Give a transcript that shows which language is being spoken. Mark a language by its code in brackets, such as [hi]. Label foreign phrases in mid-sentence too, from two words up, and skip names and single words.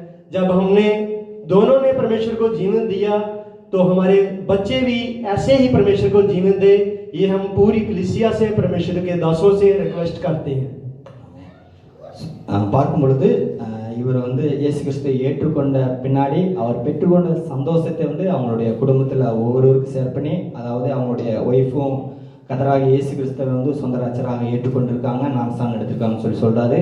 [hi] जब हमने दोनों ने परमेश्वर को जीवन दिया तो हमारे बच्चे भी ऐसे ही परमेश्वर को जीवन दे, ये हम पूरी कलीसिया से परमेश्वर के दासों से रिक्वेस्ट करते हैं। [ta] பார்க்கும் பொழுது இவர் வந்து இயேசு கிறிஸ்துவை ஏற்றுக்கொண்ட பின்னாடி அவர் பெற்றுக்கொண்ட சந்தோஷத்தை வந்து அவங்களுடைய குடும்பத்தில் ஒவ்வொருவருக்கும் ஷேர் பண்ணி, அதாவது அவங்களுடைய ஒய்ஃபும் கர்த்தராகிய இயேசு கிறிஸ்துவை வந்து சொந்த ரட்சகராக ஏற்றுக்கொண்டிருக்காங்க, ஞானஸ்நானம் எடுத்திருக்காங்கன்னு சொல்றாரு.